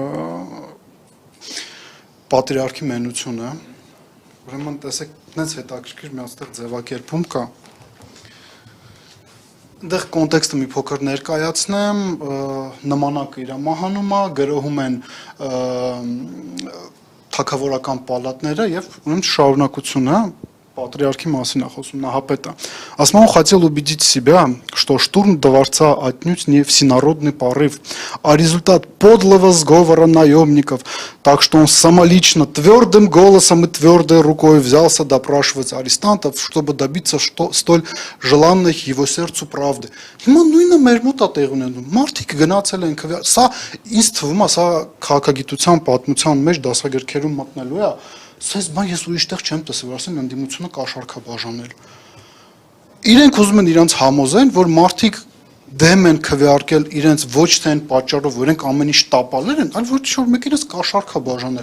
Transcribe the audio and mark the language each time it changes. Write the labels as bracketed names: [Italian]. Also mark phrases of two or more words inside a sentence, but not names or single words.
[Armenian] Պատրիարքի մենությունը, ուրեմն տեսեք, այնց հետաքրքիր մի այստեղ ձևակերպում կա։ Այնտեղ կոնտեքստը մի փոքր ներկայացնեմ, նմանակը իր մահանում է, գրոհում են թագավորական պալատները եւ ուրեմն շարունակությունը Патриархи մասին է խոսում Նահապետը։ Ասում [Russian] он хотел убедить себя, что штурм дворца отнюдь не всенародный порыв, а результат подлого сговора наемников, так что он самолично твердым голосом и твердой рукой взялся допрашивать арестантов, чтобы добиться столь желанной его сердцу правды. [Armenian] Հիմա նույնը մեր մոտ է տեղ ունենում։ Մարդիկ գնացել են քվեարկել, սա ինձ թվում է, սա քաղաքագիտության պատմության մեջ դասագրքերում մտնելու է։ Սենց բան ես ուրիշ տեղ չեմ տեսել, որ ասեն ընդդիմությունը կաշառք է բաժանել։ Իրենք ուզում են իրենց համոզեն, որ մարդիկ դեմ են քվեարկել իրենց ոչ թե այն պատճառով, որ իրենք ամեն ինչ տապալեր են, այլ որ ինչ-որ մեկ իրենց կաշառք է բաժանել։